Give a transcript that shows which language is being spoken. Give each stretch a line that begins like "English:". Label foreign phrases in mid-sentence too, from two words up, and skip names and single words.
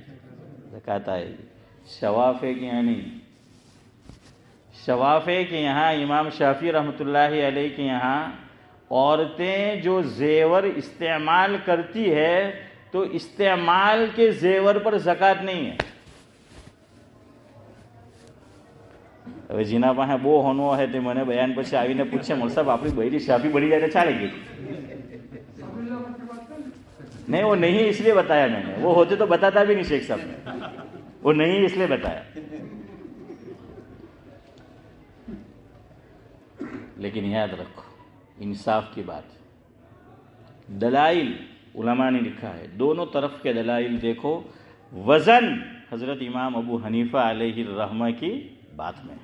Urdu: زکوٰۃ آئے گی. شواف ہے کہ یہاں نہیں؟ شواف ہے کہ یہاں امام شافعی رحمۃ اللہ علیہ کے یہاں عورتیں جو زیور استعمال کرتی ہے تو استعمال کے زیور پر زکوٰۃ نہیں ہے.
Gujarati: હવે જીના પાસે બહુ હોનો હે તે મને બયાન પછી આવીને પૂછે મોલ સાહેબ આપણી બૈરી શાફી બની જાય તો ચાલે ગઈ.
Urdu: نہیں وہ نہیں اس لیے بتایا میں نے، وہ ہوتے تو بتاتا بھی نہیں شیخ صاحب نے، وہ نہیں اس لیے بتایا. لیکن یاد رکھو انصاف کی بات، دلائل علماء نے لکھا ہے، دونوں طرف کے دلائل دیکھو، وزن حضرت امام ابو حنیفہ علیہ الرحمہ کی بات میں ہے.